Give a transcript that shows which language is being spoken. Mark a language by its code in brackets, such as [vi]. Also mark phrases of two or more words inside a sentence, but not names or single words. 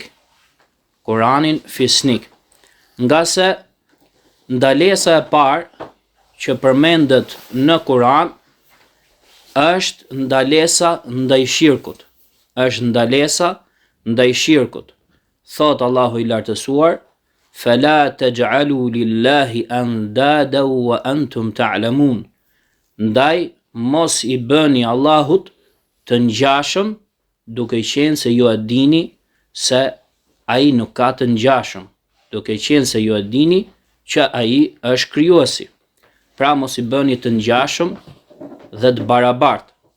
[sq] Koranin fisnik. Nga se ndalesa e parë që përmendet në Koran është ndalesa ndaj shirkut. Është ndalesa ndaj shirkut. Thot Allahu i lartësuar: [ar] "فلا تجعلوا لله أندادا وأنتم تعلمون." [sq] Ndaj mos i bëni Allahut të ngjashëm, duke qenë se ju e dini se ai nuk ka të ngjashëm, duke qenë se ju e dini që ai është krijuesi. Pra mos i bëni të ngjashëm dhe të barabartë.